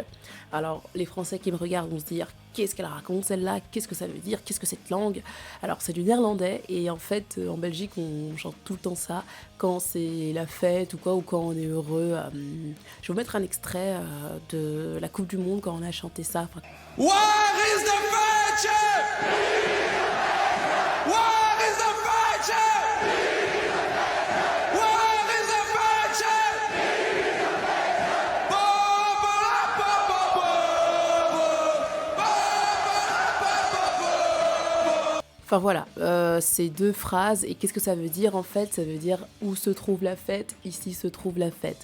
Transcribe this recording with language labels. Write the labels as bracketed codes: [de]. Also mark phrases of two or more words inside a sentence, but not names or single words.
[fr] Alors les Français qui me regardent vont se dire qu'est-ce qu'elle raconte celle-là, qu'est-ce que ça veut dire, qu'est-ce que cette langue. Alors c'est du néerlandais et en fait en Belgique on chante tout le temps ça quand c'est la fête ou quoi ou quand on est heureux. Je vais vous mettre un extrait de la Coupe du Monde quand on a chanté ça. Enfin, [nl] Waar is the feestje? Waar is the feestje? Waar is the feestje? [fr] Enfin voilà, ces deux phrases, et qu'est-ce que ça veut dire en fait? Ça veut dire où se trouve la fête, ici se trouve la fête.